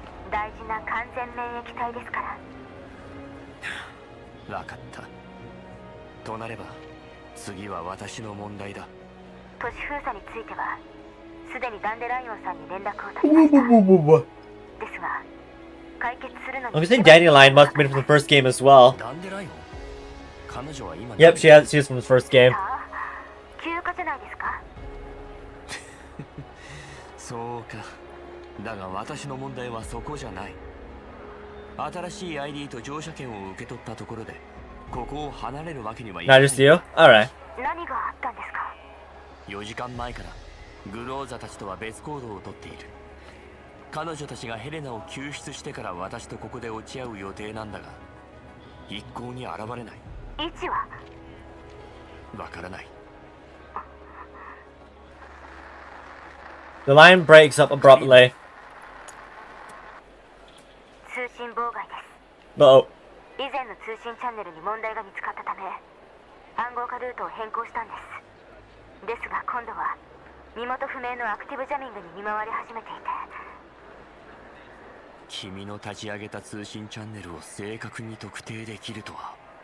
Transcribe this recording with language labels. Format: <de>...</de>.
<ja>大事な完全免疫体ですから。わかった。となれば、次は私の問題だ。都市封鎖については、すでにダンデライオンさんに連絡を取りました。ですが、解決するのに。</ja> <en>I'm guessing Dandelion must have been from the first game as well.</en> <ja>ダンデライオン？彼女は今。</ja> <en>Yep, she is from the first game.</en> <ja>休暇じゃないですか？そうか。だが私の問題はそこじゃない。新しい ID と乗車券を受け取ったところで、ここを離れるわけにはいかない。</ja> <en>Not just you? Alright.</en> <ja>何があったんですか？4時間前からグローザたちとは別行動をとっている。彼女たちがヘレナを救出してから私とここで落ち合う予定なんだが、一向に現れない。位置は？わからない。</ja> <en>The line breaks up abruptly.</en> <ja>通信妨害です。</ja> <en>Uh-oh.</en> <ja>以前の通信チャンネルに問題が見つかったため、暗号化ルートを変更したんです。ですが今度は身元不明のアクティブジャミングに見舞われ始めていて。君の立ち上げた通信チャンネルを正確に特定できるとは。</ja>